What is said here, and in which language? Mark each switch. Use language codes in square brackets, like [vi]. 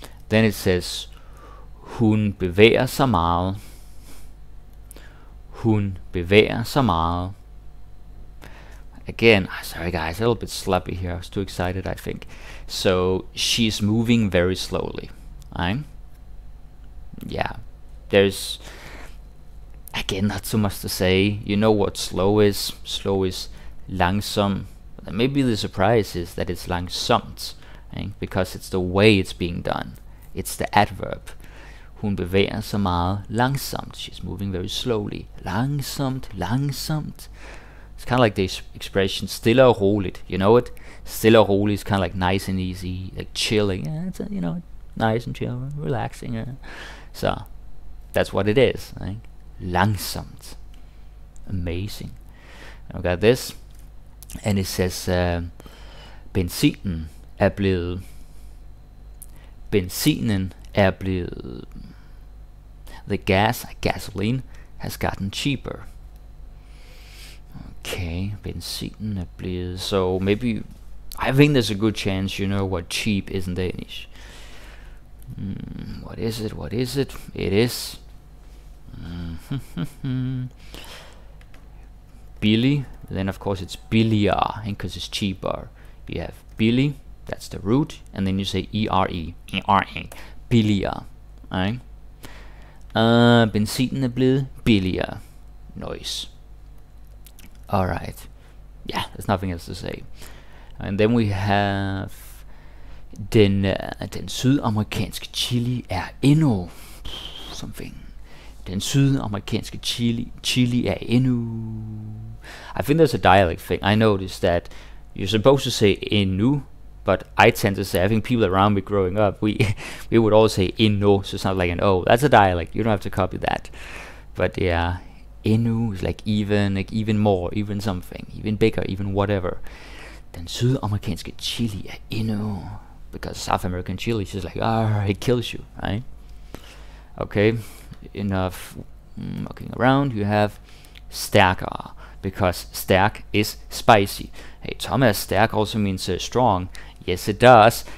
[da] Then it says hun bevæger sig meget. Hun bevæger sig meget. [en] Again, sorry guys, a little bit sloppy here. I was too excited, I think. So she's moving very slowly. Right? Yeah. There's again not so much to say. You know what slow is. Slow is langsom. Maybe the surprise is that it's langsomt, right? Because it's the way it's being done. It's the adverb. [da] Hun bevæger sig meget langsomt. [en] She's moving very slowly. Langsomt, langsomt. It's kind of like the expression [da] stille og roligt. [en] You know it? [da] Stille og roligt [en] is kind of like nice and easy, like chilling. Yeah, it's nice and chill, relaxing. So that's what it is. Right? Langsomt. Amazing. I've got this. And it says [da] benzinen er blevet. Benzinen er blevet. [en] The gasoline has gotten cheaper. [da] Okay, benzinen er blevet. [en] So maybe I think there's a good chance you know what cheap is in Danish. What is it? What is it? It is billig. Then of course it's billigere because it's cheaper. You have billig, that's the root, and then you say ere, billigere. Right? [da] Benzinen er blevet billigere. [en] Nice. Alright. Yeah, there's nothing else to say. And then we have [da] den sydamerikanske chili er endnu [en] something. [da] Den sydamerikanske chili er endnu. [en] I think there's a dialect thing. I noticed that you're supposed to say endnu, but I tend to say, I think people around me growing up, we would all say endnu, so it's not like an O. That's a dialect. You don't have to copy that. But yeah, endnu is like even more, even something, even bigger, even whatever. [da] Den sydamerikanske chili er endnu. [en] Because South American chili is just like, it kills you, right? Okay, enough mucking around. You have stærkere, because stærk is spicy. Hey, Thomas, stærk also means strong. Yes, it does.